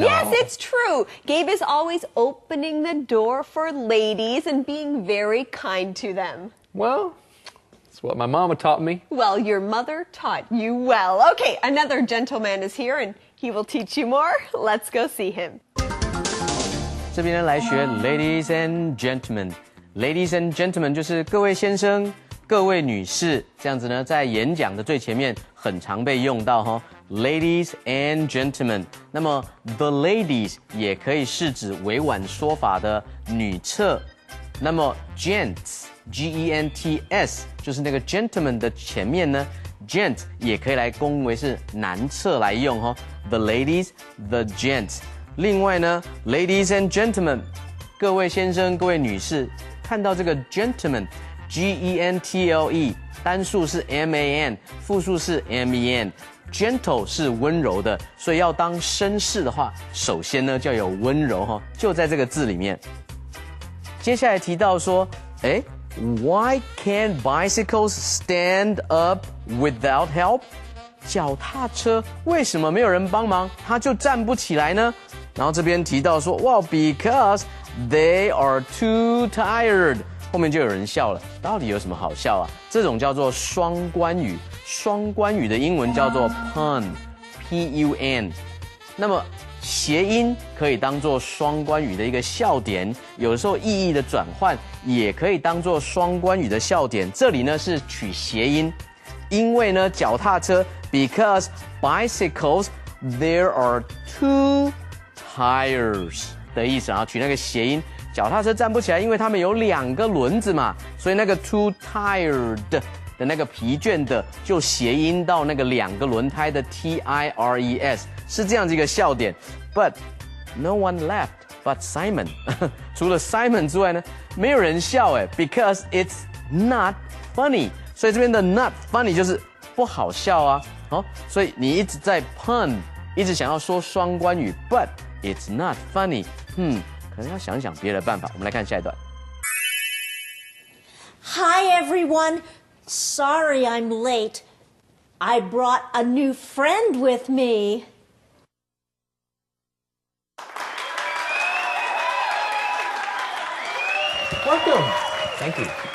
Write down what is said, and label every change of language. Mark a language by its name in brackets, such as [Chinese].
[English] Yes, it's true. Gabe is always opening the door for ladies and being very kind to them. Well, that's what my mama taught me. Well, your mother taught you well. Okay, another gentleman is here and he will teach you more. Let's go see him. [Chinese] 这边呢来学 [English] ladies and gentlemen。 [Chinese] ladies and gentlemen 就是各位先生、各位女士，这样子呢，在演讲的最前面很常被用到哈。 [English] ladies and gentlemen， [Chinese] 那么 [English] the ladies [Chinese] 也可以是指委婉说法的女侧，那么 gents。G-E-N-T-S 就是那个 gentleman 的前面呢 ，gent 也可以来公为是男侧来用哈。 [English] The ladies, the gents。 [Chinese] 另外呢 ， [English] ladies and gentlemen， [Chinese] 各位先生、各位女士，看到这个 gentleman，G-E-N-T-L-E， 单数是 M-A-N， 复数是 M-E-N。Gentle 是温柔的，所以要当绅士的话，首先呢就要有温柔哈，就在这个字里面。接下来提到说， [English] Why can't bicycles stand up without help? [Chinese] 脚踏车为什么没有人帮忙，它就站不起来呢？然后这边提到说，哇 [English] ，because they are too tired。 [Chinese] 后面就有人笑了，到底有什么好笑啊？这种叫做双关语，双关语的英文叫做 pun，P-U-N。那么谐音可以当做双关语的一个笑点，有时候意义的转换也可以当做双关语的笑点。这里呢是取谐音，因为呢脚踏车 [English] because bicycles there are two tires [Chinese] 的意思，然后取那个谐音，脚踏车站不起来，因为它们有两个轮子嘛，所以那个 [English] too tired [Chinese] 的那个疲倦的就谐音到那个两个轮胎的 T-I-R-E-S。是这样子一个笑点 [English] ，but no one laughed but Simon 。 [Chinese] 除了 Simon 之外呢，没有人笑 [English] because it's not funny。 [Chinese] 所以这边的 [English] not funny [Chinese] 就是不好笑啊。所以你一直在 pun， 一直想要说双关语 ， [English] but it's not funny。 [Chinese] 可能要想想别的办法。我们来看下一段。 [English] Hi everyone, sorry I'm late. I brought a new friend with me. Welcome. Thank you.